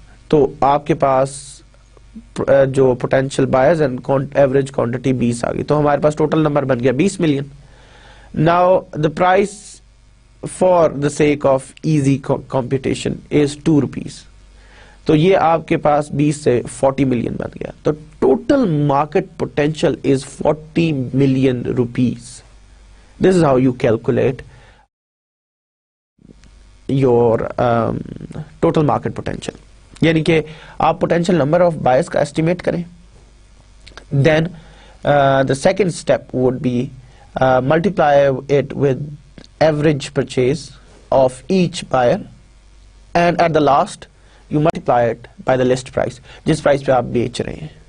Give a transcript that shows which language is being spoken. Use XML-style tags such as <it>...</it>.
<ur>تو آپ کے پاس جو</ur> <en>potential buyers and average quantity</en> <ur>20 آ گئی تو ہمارے پاس ٹوٹل نمبر بن گیا 20 million.</ur> <en>Now the price for the sake of easy competition is 2 rupees.</en> <ur>تو یہ آپ کے پاس 20 سے 40 ملین بن گیا.</ur> <en>تو total market potential is 40 million rupees. This is how you calculate your total market potential.</en> <ur>یعنی کہ آپ</ur> <en>potential number of buyers</en> <ur>کا estimate کریں.</ur> <en>Then the second step would be multiply it with average purchase of each buyer and at the last you multiply it by the list price</en> <ur>جس price پہ آپ بیچ رہے ہیں.</ur>